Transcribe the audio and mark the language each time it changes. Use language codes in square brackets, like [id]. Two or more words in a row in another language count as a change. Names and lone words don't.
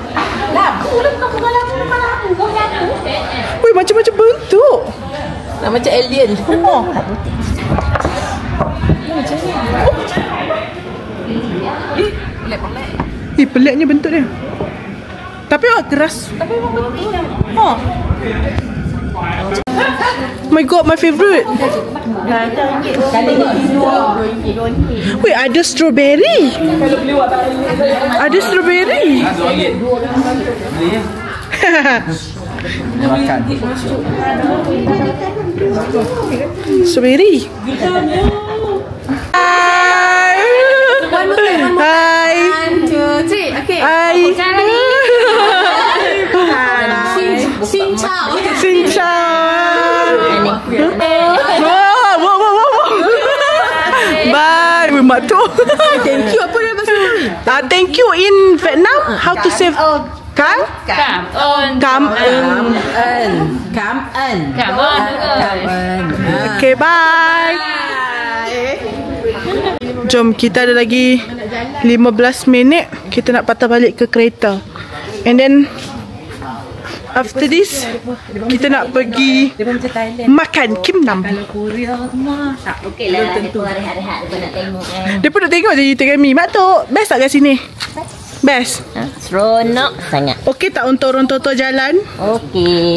[ms] Labu lah, bukan bunga labu. Bukan labu. Bunga labu. Weh, macam-macam bentuk. Nak macam alien. Oh. Peliknya bentuk dia. Tapi keras. Oh. [en] My god, my favourite. Wait, [ms] ada strawberry. Ada strawberry. Strawberry. [en] Hi. Hi. 1, 2, 3. Okay. Hi. [vi] Xin chào. Xin chào. Wow, wow, wow, wow. [en] Bye. [ms] Weh, mak tu. [en] Thank you. [ms] Apa dia bahasa Melayu? [en] Thank you in Vietnam. How to say Cảm [vi] Cảm ơn. Cảm ơn. Cảm ơn. Cảm ơn. [en] Okay, bye. [ms] Jom, kita ada lagi 15 minit. Kita nak patah balik ke kereta. [en] And then after this, [ms] kita nak pergi makan Kim Nam. Okey lah. Tentu hari-hari nak tengok kan. Dia pun nak tengok je YouTube kami. Mak Tok, best tak kat sini? Best. Seronok sangat. Okey tak untuk orang tua-tua jalan? Okey.